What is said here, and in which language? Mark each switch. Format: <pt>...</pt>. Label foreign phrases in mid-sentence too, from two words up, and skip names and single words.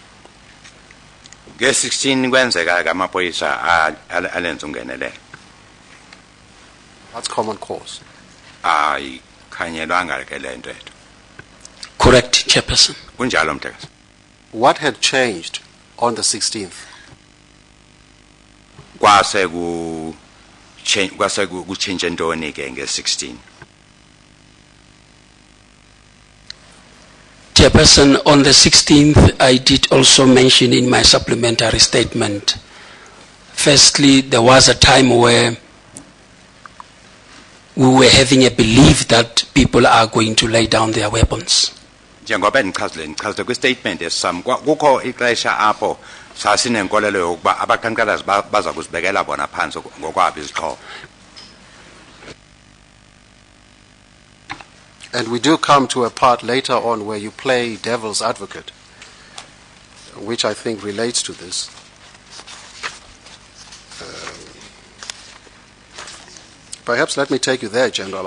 <xh>Nge-16 kwenzeka amapolisa alenza ungenelela.</xh> <en>That's common cause.</en> <xh>Ayikhanyelwanga ke le nto ethu.</xh> <en>Correct, Chairperson.</en> <xh>Kunjalo mthetho.</xh> <en>What had changed on the 16th?</en> <xh>Kwase kutshintshe ntoni ke nge-16?</xh> <en>Chairperson, on the 16th, I did also mention in my supplementary statement, firstly, there was a time where we were having a belief that people are going to lay down their weapons.</en> <xh>Njengoba ndichazile kwi-statement esam kukho ixesha apho sasinenkolelo yokuba abaqhankqalazi baza kuzibekela bona phansi ngokwabo izixhobo.</xh> <en>And we do come to a part later on where you play devil's advocate, which I think relates to this. Perhaps let me take you there, General.</en>